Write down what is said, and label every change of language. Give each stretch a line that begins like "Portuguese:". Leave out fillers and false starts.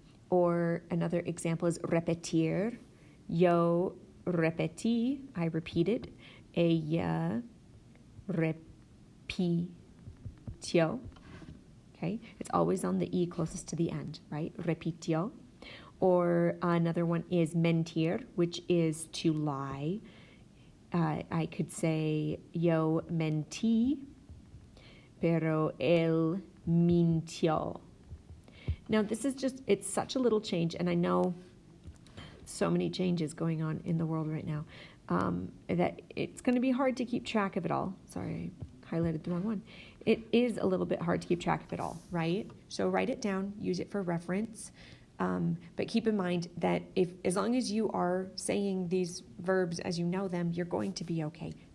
English: Or another example is repetir.
Spanish: Yo repetí,
English: I repeated.
Spanish: Ella repitió.
English: Okay, it's always on the E closest to the end, right? Repitió. Or another one is mentir, which is to lie. I could say
Spanish: yo mentí, pero él mintió.
English: Now this is just, it's such a little change, and I know so many changes going on in the world right now that it's going to be hard to keep track of it all. Sorry, I highlighted the wrong one. It is a little bit hard to keep track of it all, right? So write it down, use it for reference. But keep in mind that as long as you are saying these verbs as you know them, you're going to be okay.